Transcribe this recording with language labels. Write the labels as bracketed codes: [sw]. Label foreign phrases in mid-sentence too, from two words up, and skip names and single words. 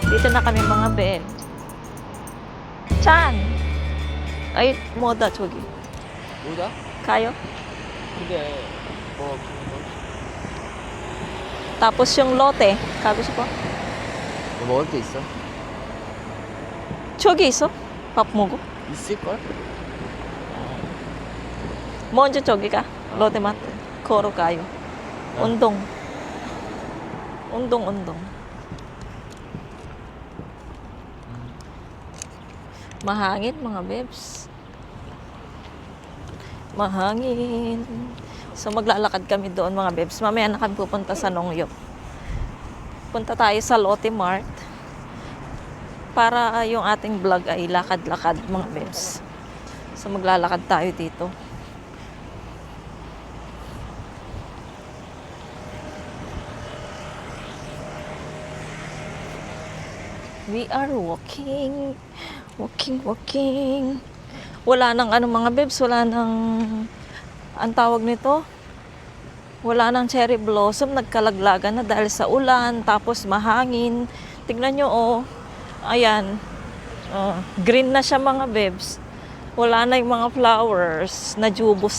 [tl] Nandito na kami mga beb. Chan! Ay, [ko] moda, 저기. 뭐다? Kayo? 근데 뭐 [tl] Tapos yung lote. [ko] 가고 싶어? 뭐 먹을 게 있어? 저기 있어? 밥 먹어? 있을걸? 먼저 저기 가. 롯데마트. 걸어가요. 운동. 운동. [tl] Mahangin mga bebs. Mahangin. So maglalakad kami doon mga bebs. Mamaya na kami pupunta sa Nongyop. Punta tayo sa Lotte Mart para yung ating vlog ay lakad-lakad mga bebs. So maglalakad tayo dito. [en] We are walking. [tl] Wala nang ano mga bebs, wala nang ang tawag nito. Wala nang cherry blossom, nagkalaglagan na dahil sa ulan, tapos mahangin. Tignan nyo oh. Ayan. Oh, green na siya mga bebs. Wala na yung mga flowers, najubos.